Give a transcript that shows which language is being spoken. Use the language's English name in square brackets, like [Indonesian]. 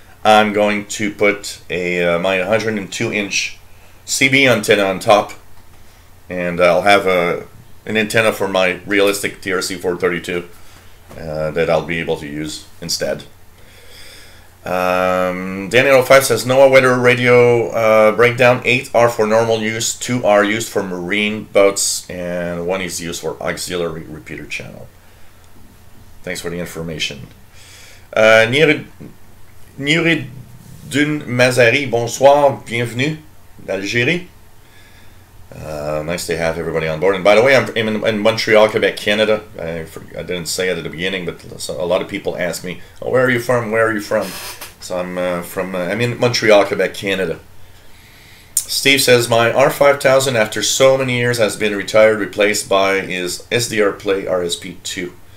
[English] I'm going to put a my 102-inch CB antenna on top, and I'll have an antenna for my realistic TRC 432 that I'll be able to use instead. Danny05 says NOAA weather radio breakdown. 8 are for normal use, 2 are used for marine boats, and 1 is used for auxiliary repeater channel. Thanks for the information. [French] Nuridun Mazari, bonsoir, bienvenue d'Algérie. [English] Nice to have everybody on board. And by the way, I'm in Montreal, Quebec, Canada. I didn't say it at the beginning, but a lot of people ask me, "Oh, where are you from? Where are you from?" So I'm in Montreal, Quebec, Canada. Steve says my R5000 after so many years has been retired, replaced by his SDR Play RSP2.